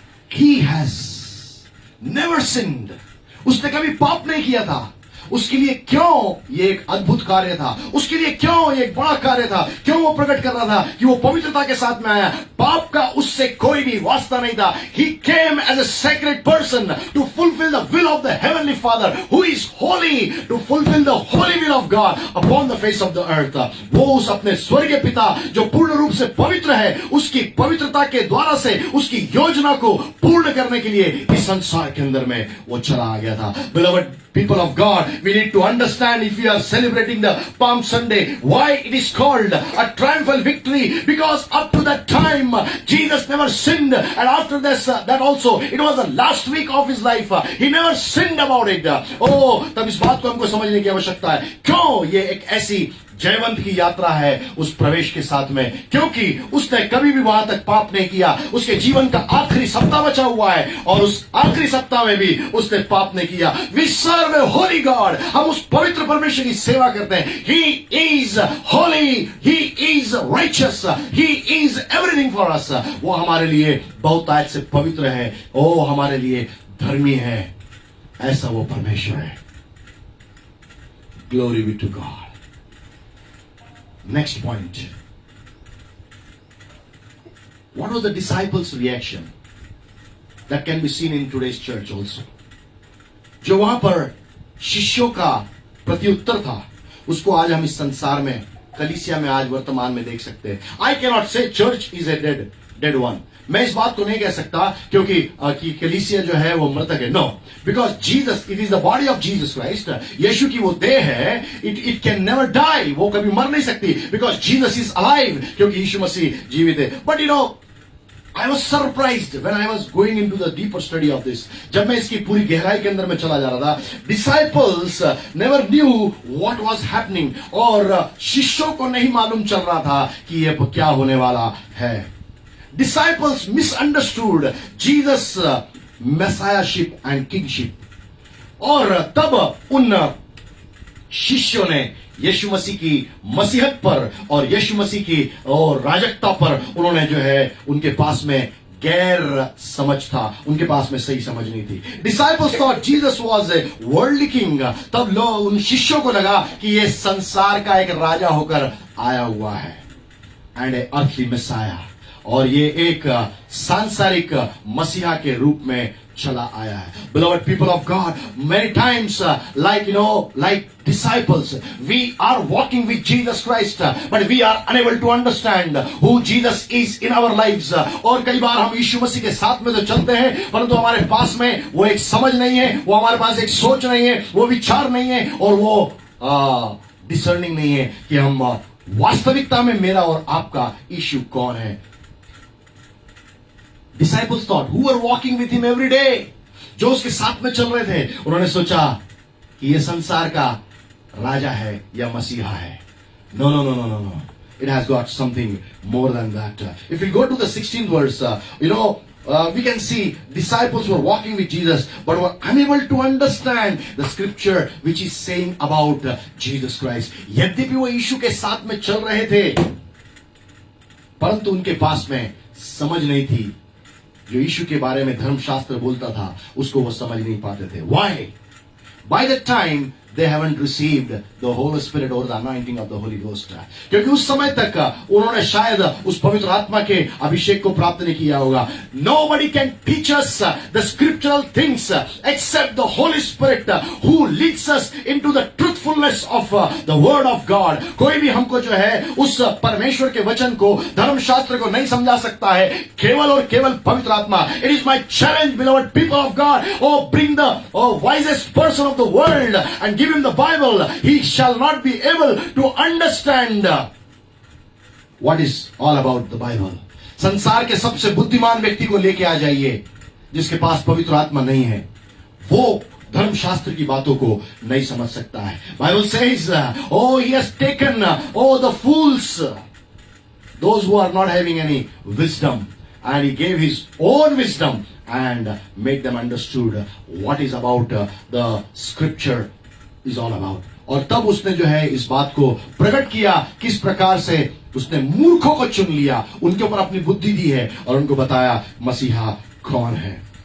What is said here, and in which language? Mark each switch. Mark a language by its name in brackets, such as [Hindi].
[English] He has never sinned. [Hindi] उसने कभी पाप नहीं किया था. उसके लिए क्यों ये एक अद्भुत कार्य था? उसके लिए क्यों ये एक बड़ा कार्य था? क्यों वो प्रकट कर रहा था कि वो पवित्रता के साथ में आया? पाप का उससे कोई भी वास्ता नहीं था. [English] He came as a sacred person to fulfill the will of the heavenly Father who is holy, to fulfill the holy will of God upon the face of the earth. [Hindi] वो उस अपने स्वर्गीय पिता जो पूर्ण रूप से पवित्र है, उसकी पवित्रता के द्वारा से उसकी योजना को पूर्ण करने के लिए इस संसार के अंदर में वो चला आ गया था. [English] Beloved people of God, we need to understand, if we are celebrating the Palm Sunday, why it is called a triumphal victory. Because up to that time Jesus never sinned, and after this that also it was the last week of his life. He never sinned about it. [Hindi] तब इस बात को हमको समझने की आवश्यकता है. क्यों ये एक ऐसी जयवंत की यात्रा है उस प्रवेश के साथ में? क्योंकि उसने कभी भी वहां तक पाप नहीं किया. उसके जीवन का आखिरी सप्ताह बचा हुआ है और उस आखिरी सप्ताह में भी उसने पाप नहीं किया. [English] We serve a holy God. [Hindi] हम उस पवित्र परमेश्वर की सेवा करते हैं. [English] He is holy. He is righteous. He is everything for us. [Hindi] वो हमारे लिए बहुतायत से पवित्र है. ओ हमारे लिए धर्मी है. ऐसा वो परमेश्वर है. [English] Glory be to God. Next point. What was the disciples' reaction? That can be seen in today's church also. [Hindi] जो वहां पर शिष्यों का प्रत्युत्तर था, उसको आज हम इस संसार में, कलीसिया में आज वर्तमान में देख सकते हैं. [English] I cannot say church is a dead one. [Hindi] मैं इस बात को नहीं कह सकता क्योंकि कि कलीसिया जो है वो मृतक है. [English] No, because Jesus, it is the body of Jesus Christ. [Hindi] यीशु की वो देह है, [English] it can never die, [Hindi] वो कभी मर नहीं सकती, [English] because Jesus is alive, [Hindi] क्योंकि यीशु मसीह जीवित है. [English] But you know, I was surprised when I was going into the deeper study of this. [Hindi] जब मैं इसकी पूरी गहराई के अंदर में चला जा रहा था, [English] disciples never knew what was happening, [Hindi] और शिष्यों को नहीं मालूम चल रहा था कि ये क्या होने वाला है. [English] Disciples misunderstood Jesus' messiahship and kingship. [Hindi] और तब उन शिष्यों ने यीशु मसीह की मसीहत पर और यीशु मसीह की और राजकता पर उन्होंने जो है उनके पास में गैर समझ था, उनके पास में सही समझ नहीं थी. [English] Disciples thought Jesus was a worldly king. [Hindi] तब लोग, उन शिष्यों को लगा कि ये संसार का एक राजा होकर आया हुआ है, [English] and a earthly messiah, [Hindi] और ये एक सांसारिक मसीहा के रूप में चला आया है. [English] Beloved people of God, many times like disciples, we are walking with Jesus Christ, but we are unable to understand who Jesus is in our lives. [Hindi] और कई बार हम यीशु मसीह के साथ में तो चलते हैं, परंतु हमारे पास में वो एक समझ नहीं है, वो हमारे पास एक सोच नहीं है, वो विचार नहीं है, और वो डिसर्निंग नहीं है कि हम वास्तविकता में मेरा और आपका यीशु कौन है. [English] Disciples thought, who were walking with him every day, [Hindi] जो उसके साथ में चल रहे थे, उन्होंने सोचा कि ये संसार का राजा है या मसीहा है. [English] No, no, no, no, no, no. It has got something more than that. If we go to the 16th verse, we can see disciples were walking with Jesus, but were unable to understand the scripture which is saying about Jesus Christ. [Hindi] यद्यपि वो यीशु के साथ में चल रहे थे, परंतु उनके पास में समझ नहीं थी. जो यीशु के बारे में धर्मशास्त्र बोलता था, उसको वो समझ नहीं पाते थे. [English] Why? By that time, they haven't received the Holy Spirit or the anointing of the Holy Ghost. [Hindi] क्योंकि उस समय तक उन्होंने शायद उस पवित्र आत्मा के अभिषेक को प्राप्त नहीं किया होगा. [English] Nobody can teach us the scriptural things except the Holy Spirit who leads us into the truthfulness of the Word of God. [Hindi] कोई भी हमको जो है उस परमेश्वर के वचन को, धर्मशास्त्र को नहीं समझा सकता है, केवल और केवल पवित्र आत्मा. [English] It is my challenge, beloved people of God. Oh, bring the wisest person of the world and give him the Bible. He shall not be able to understand what is all about the Bible. [Hindi] संसार के सबसे बुद्धिमान व्यक्ति को लेके आ जाइए, जिसके पास पवित्र आत्मा नहीं है, वो धर्मशास्त्र की बातों को नहीं समझ सकता है. [English] Bible says, oh, he has taken, the fools, those who are not having any wisdom, and he gave his own wisdom and made them understood what is about the scripture is all about. [Hindi] और तब उसने जो है इस बात को प्रकट किया, किस प्रकार से उसने मूर्खों को चुन लिया, उनके ऊपर अपनी बुद्धि दी है और उनको बताया मसीहा कौन है.